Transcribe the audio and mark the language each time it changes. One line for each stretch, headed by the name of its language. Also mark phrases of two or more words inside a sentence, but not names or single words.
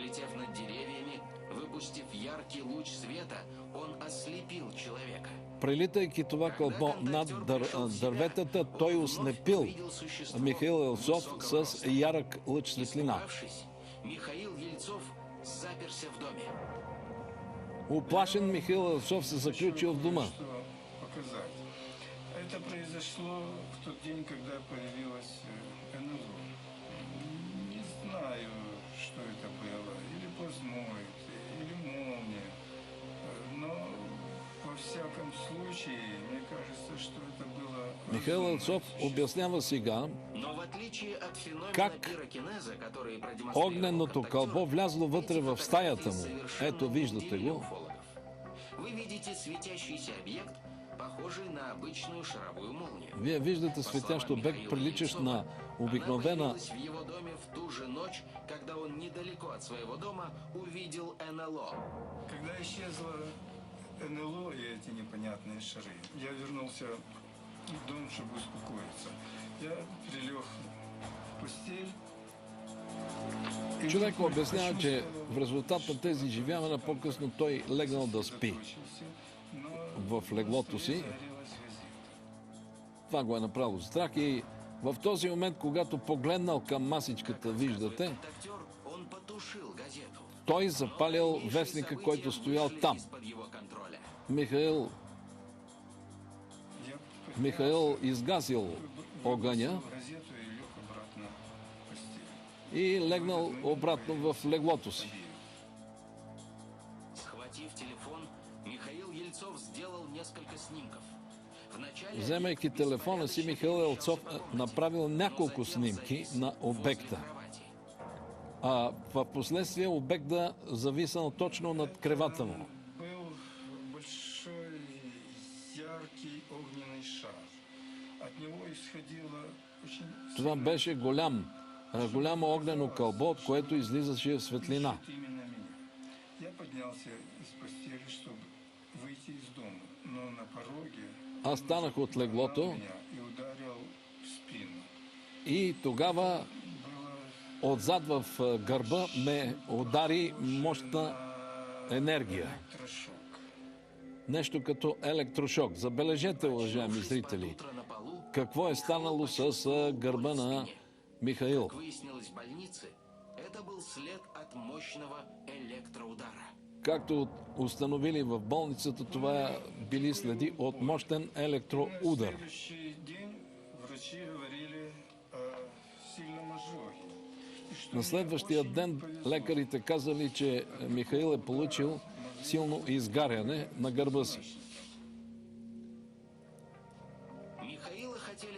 Bulgarian: Прелитайки това кълбо над дърветата, той ослепил Михаил Елцов с ярък лъч светлина. Уплашен Михаил Елцов се заключил в дома.
Russian: Это произошло в тот день, когда появилась НЛО. Не знаю, что это было. Или плазмоид, или молния. Но, во всяком случае, мне кажется, что это было...
Bulgarian: Михаил Елцов обяснява сега как огненото кълбо влязло вътре в стаята му. Ето, виждате го. Вие виждате светящ обект, приличащ на обикновена
Russian: Когда исчезло НЛО и эти непонятные шары, я вернулся в дом, чтобы успокоиться. Я прилег в постель.
Bulgarian: Човек обяснява, че в резултат на тези изживявания по-късно той легнал да спи в леглото си. Това го е направило страх и в този момент, когато погледнал към масичката, виждате, той запалил вестника, който стоял там. Михаил изгасил огъня
Russian: в розетку и лег обратно в постель.
Bulgarian: и легнал обратно в леглото си.
Russian: Схватив телефон, Михаил Ельцов сделал несколько снимков. Вначале
Bulgarian: Вземайки телефона си, Михаил Елцов направил няколко снимки на обекта. А в последствие обекта зависал точно над кревата му.
Russian: Был большой яркий огненный шар. От него исходило очень
Bulgarian: Това беше голямо огнено кълбо, от което излизаше светлина.
Russian: именно меня. Я поднялся из постели, чтобы выйти из дома, но на пороге
Bulgarian: Аз станах от леглото
Russian: меня и ударил в спину.
Bulgarian: и тогава отзад в гърба ме удари мощна енергия.
Russian: Электрошок.
Bulgarian: Нещо като електрошок. Забележете, уважаеми зрители,
Russian: утро на полу,
Bulgarian: какво е станало с гърба на Михаил.
Russian: как выяснилось в больнице, это был след от мощного электроудара.
Bulgarian: Както установили в болницата, това били следи от мощен
Russian: На
Bulgarian: електроудар.
Russian: следующий день врачи говорили о сильном ожоге. И что
Bulgarian: На следващия ден лекарите казали, че Михаил е получил силно изгаряне на гърба си.
Russian: Михаила хотели